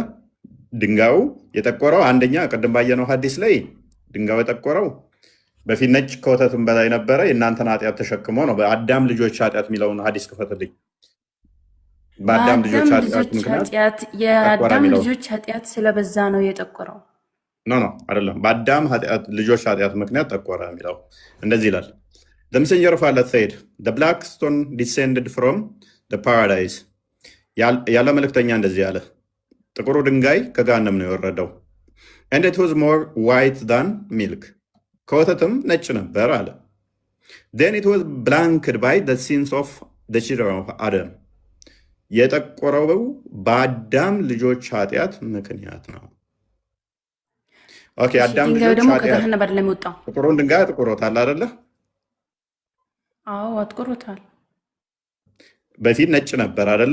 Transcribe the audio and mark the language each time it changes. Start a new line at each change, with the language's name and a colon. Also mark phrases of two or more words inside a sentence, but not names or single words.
Amharic: ድንጋዩ የጠቆረው አንደኛ ቅድም ባየነው ሐዲስ ላይ ድንጋዩ የጠቆረው በፊት ነጭ ከወተትም በላይ ነበረ፣ የእናንተን ኃጢአት ተሸክሞ ነው። በአዳም ልጆች ኃጢአት የሚለውን ሐዲስ ክፈትልኝ። በአዳም ልጆች ኃጢአት ምክንያት የአዳም ልጆች ኃጢአት ስለበዛ ነው የጠቆረው።
English: ኖ
Amharic: አይደለም። በአዳም ልጆች ኃጢአት ምክንያት ጠቆረ የሚለው እንደዚህ ይላል።
English: The messenger of Allah said, the black stone descended from the paradise.
Amharic: ያለ መልእክተኛ እንደዚህ ያለ ጥቁሩ ድንጋይ ከገሃነም ነው የወረደው።
English: and it was more white than milk
Amharic: ከወተትም ነጭ ነበር አለ።
English: then it was blanched by the sins of the children of Adam
Amharic: የጠቆረው በአዳም ልጆች ኃጢአት ምክንያት ነው። ኦኬ አዳም ልጆች ኃጢአት ጥቁሩን ድንጋይ አጥቁሮታል አይደለ? አዎ አጥቁሮታል። በፊት ነጭ ነበር አይደለ?